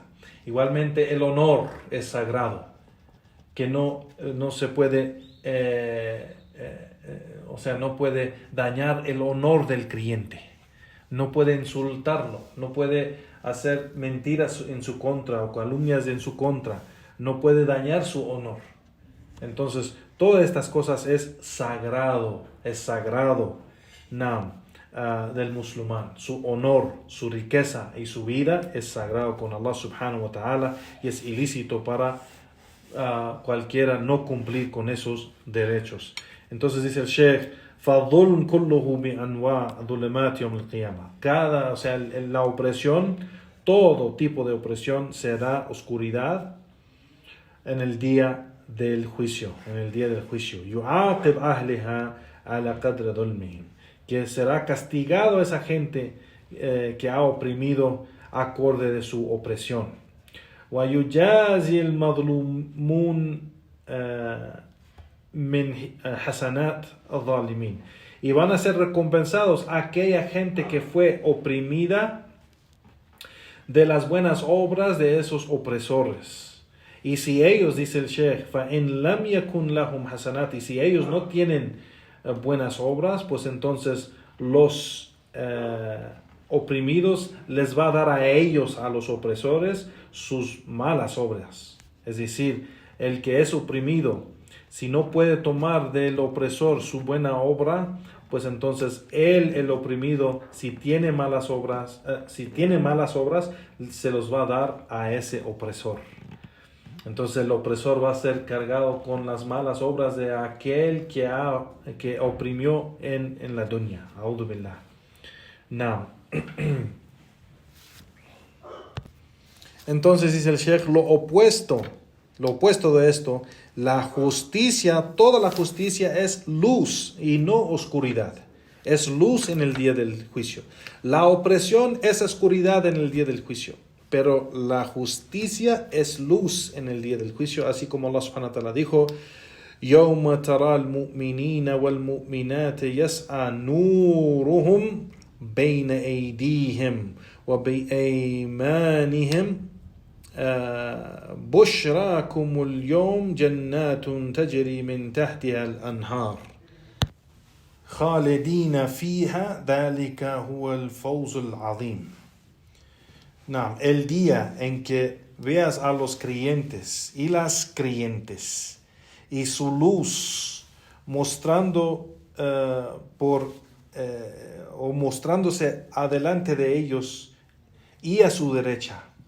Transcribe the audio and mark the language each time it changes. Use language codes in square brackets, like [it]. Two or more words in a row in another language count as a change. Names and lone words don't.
[es] Igualmente el honor es sagrado, que no se puede, no puede dañar el honor del creyente, no puede insultarlo, no puede hacer mentiras en su contra o calumnias en su contra, no puede dañar su honor. Entonces, todas estas cosas es sagrado del musulmán. Su honor, su riqueza y su vida es sagrado con Allah [ar] سبحانه وتعالى, [es] y es ilícito para cualquiera no cumplir con esos derechos. Entonces dice el Sheikh, [ar] فَالظُّلْمُ كُلُّهُ بِأَنْوَاءِ ظُلُمَاتِ يَوْمِ الْقِيَامَةِ. [es] La opresión, todo tipo de opresión será oscuridad en el día del juicio, [ar] يُعَاقِبْ أَهْلِهَا عَلَى قَدْرِ ظُلْمِهِمْ, [es] que será castigado esa gente que ha oprimido acorde de su opresión. [ar] وَيُجَازِي الْمَظْلُومُونَ من حسنات الظالمين, [es] y van a ser recompensados aquella gente que fue oprimida de las buenas obras de esos opresores. Y si ellos, dice el Sheikh, [ar] فَإِنْ لَمْ يَكُنْ لَهُمْ حَسَنَاتِ, [es] y si ellos no tienen buenas obras, pues entonces los oprimidos les va a dar a ellos, a los opresores, sus malas obras. Es decir, el que es oprimido, si no puede tomar del opresor su buena obra, pues entonces él, el oprimido, si tiene malas obras, se los va a dar a ese opresor. Entonces el opresor va a ser cargado con las malas obras de aquel que oprimió en la dunya. [ar] أعوذ بالله. [es] Now. Entonces dice el Sheikh, lo opuesto de esto, la justicia, toda la justicia es luz y no oscuridad. Es luz en el día del juicio. La opresión es oscuridad en el día del juicio. Pero la justicia es luz en el día del juicio, así como Allah [ar] سبحانه وتعالى dijo, يَوْمَ تَرَى الْمُؤْمِنِينَ وَالْمُؤْمِنَاتِ يَسْعَى نُورُهُمْ بَيْنَ أَيْدِيهِمْ وَبِأَيْمَانِهِمْ بشراكم اليوم جنات تجري من تحتها الأنهار خالدين فيها ذلك هو الفوز العظيم. [es] El día en que veas a los creyentes y las creyentes y su luz mostrándose adelante de ellos y a su derecha.